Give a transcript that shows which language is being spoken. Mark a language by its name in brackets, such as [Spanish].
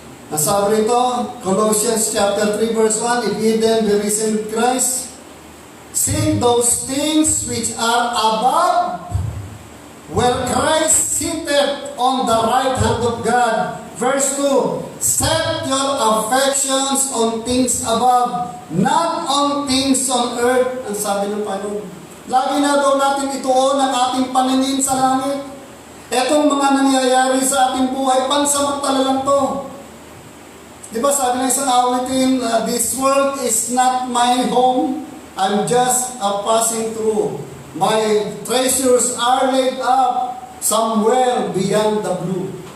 [Filipino] Nasabi rito, [English] Colossians chapter 3 verse 1, if ye then be risen with Christ, seek those things which are above, where Christ sitteth on the right hand of God. Verse 2, set your affections on things above, not on things on earth. [Filipino] Ang sabi ng Panginoon, lagi na daw natin ituon ang ating paningin sa langit. Etong mga nangyayari sa ating buhay, pansamantala lang to. Di ba sabi ng isang awitin, [English] this world is not my home, I'm just passing through. My treasures are laid up somewhere beyond the blue.